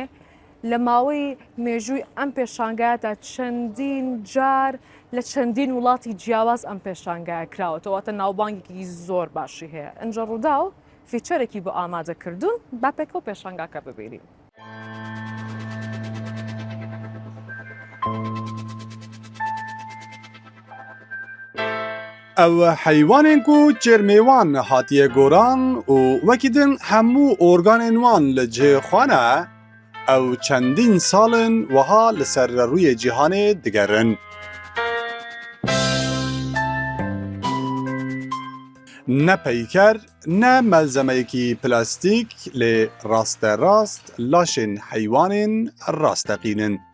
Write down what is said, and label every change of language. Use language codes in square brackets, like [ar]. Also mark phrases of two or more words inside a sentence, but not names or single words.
[ckb] لە ماوەی مێژووی ئەم پێشانگایەدا چەندین جار لە چەندین وڵاتی جیاواز ئەم پێشانگایە کراوەتەوە، واتە ناوبانگێکی زۆر باشی هەیە. ئەنجا ڕوودا و فیچەرێکی بۆ ئامادەکردوون، با پێکەوە پێشانگاکە ببینین. [ku] ئەو حەیوانێن ku çêrmêwan hatiye goran û wekî din hemû organên wan li cihê xwe ne, ew çendîn salin wiha li ser rûyê cîhanê digerin. Ne peyker, ne melzemeyekî plastîk lê rasterast laşên heywanên rasteqînin.